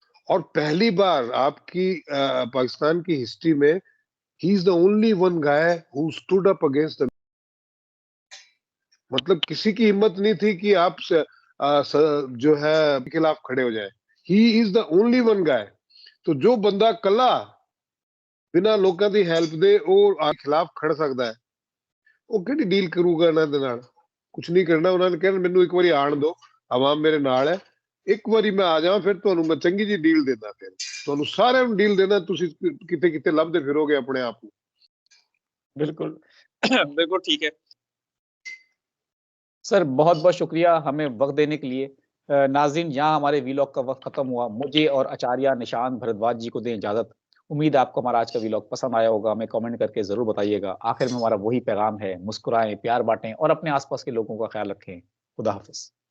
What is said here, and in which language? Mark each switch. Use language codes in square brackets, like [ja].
[hi] और पहली बार आपकी पाकिस्तान की हिस्ट्री में he [en] is the only one guy who stood up against the, [hi] मतलब किसी की हिम्मत नहीं थी कि आप जो है खिलाफ खड़े हो जाए। [en] He is the only one guy. [hi] तो जो बंदा कला बिना लोगों की हेल्प दे और खिलाफ खड़ सकता है, [pa] ਉਹ ਕਿਹੜੀ ਡੀਲ ਕਰੂਗਾ ਇਹਨਾਂ ਦੇ ਨਾਲ? ਕੁਝ ਨਹੀਂ ਕਰਨਾ। ਉਹਨਾਂ ਨੇ ਕਹਿਣਾ ਮੈਨੂੰ ਇੱਕ ਵਾਰੀ ਆਣ ਦਿਓ, ਆਵਾਮ ਮੇਰੇ ਨਾਲ ਹੈ, ਇੱਕ ਵਾਰੀ ਮੈਂ ਆ ਜਾਵਾਂ ਫਿਰ ਤੁਹਾਨੂੰ ਮੈਂ ਚੰਗੀ ਜੀ ਡੀਲ ਦੇਦਾ। ਫਿਰ ਤੁਹਾਨੂੰ ਸਾਰਿਆਂ ਨੂੰ ਡੀਲ ਦੇਣਾ, ਤੁਸੀਂ ਕਿਤੇ ਕਿਤੇ ਲੱਭਦੇ ਫਿਰੋਗੇ ਆਪਣੇ ਆਪ ਨੂੰ। [hi] बिल्कुल। बिल्कुल ठीक है। सर बहुत-बहुत शुक्रिया हमें वक़्त देने के लिए। नाज़रीन, यहाँ हमारे वीलॉग का वक़्त ख़त्म हुआ। मुझे और आचार्य निशांत भारद्वाज जी को दें इजाज़त। उम्मीद है आपको हमारा आज का वीलॉग पसंद आया होगा। हमें कमेंट करके ज़रूर बताइएगा। आखिर में हमारा वही पैगाम है, मुस्कुराएँ, प्यार बाँटें और अपने आस-पास के लोगों का ख़्याल रखें। खुदा हाफ़िज़।